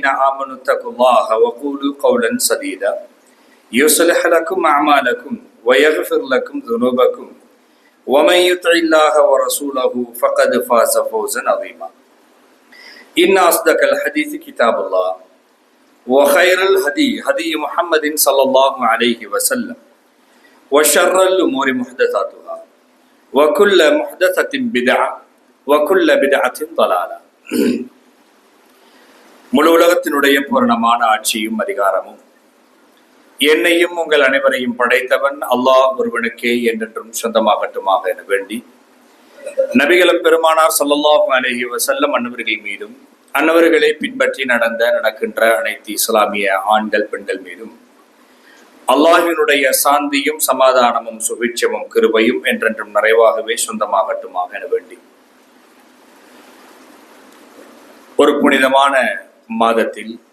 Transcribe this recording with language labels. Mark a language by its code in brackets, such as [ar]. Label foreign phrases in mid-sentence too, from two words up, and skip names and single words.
[ar] آمنوا اتقوا الله وقولوا قولا سديدا يصلح لكم أعمالكم ويغفر لكم ذنوبكم ومن يطع الله ورسوله فقد فاز فوزا عظيما إن أصدق الحديث كتاب الله وخير الهدي هدي محمد صلى الله عليه وسلم وشر الأمور محدثاتها وكل محدثة بدعة وكل بدعة ضلالة [ta] முழு உலகத்தினுடைய பூரணமான ஆட்சியும் அதிகாரமும் என்னையும் உங்கள் அனைவரையும் படைத்தவன் அல்லாஹ் ஒருவனுக்கே என்றென்றும் சொந்தமாகட்டுமாக என வேண்டி நபிகளும் பெருமானார் [ar] صلى الله عليه وسلم [ta] அன்னவர்கள் மீதும் அன்னவர்களை பின்பற்றி நடக்கின்ற அனைத்து இஸ்லாமிய ஆண்கள் பெண்கள் மீதும் அல்லாஹ்வினுடைய சாந்தியும் சமாதானமும் சுபிட்சமும் கிருபையும் என்றென்றும் நிறைவாகவே சொந்தமாகட்டுமாக என வேண்டி ஒரு புனிதமான மாதத்தில்